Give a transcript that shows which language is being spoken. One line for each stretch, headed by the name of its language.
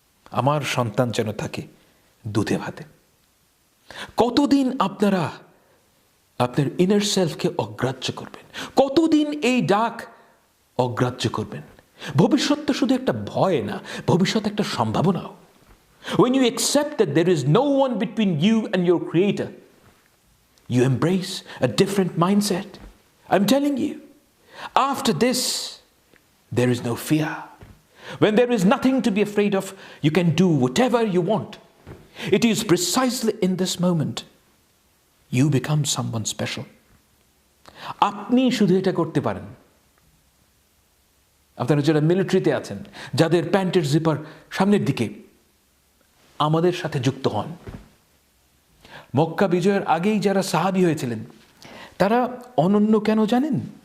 Bangla: আমার সন্তান যেন থাকে দুধে ভাতে। কতদিন আপনারা আপনার ইনার সেলফকে অগ্রাহ্য করবেন? কতদিন এই ডাক অগ্রাহ্য করবেন? ভবিষ্যৎ তো শুধু একটা ভয় না, ভবিষ্যৎ একটা সম্ভাবনাও।
English: When you accept that there is no one between you and your creator, you embrace a different mindset. I'm telling you, after this, there is no fear. When there is nothing to be afraid of, you can do whatever you want. It is precisely in this moment you become someone special.
Bangla: আপনি শুধু এটা করতে পারেন। আপনারা যারা মিলিটারিতে আছেন, যাদের প্যান্টের জিপার সামনের দিকে, আমাদের সাথে যুক্ত হন। মক্কা বিজয়ের আগেই যারা সাহাবী হয়েছিলেন, তারা অনন্য কেন জানেন?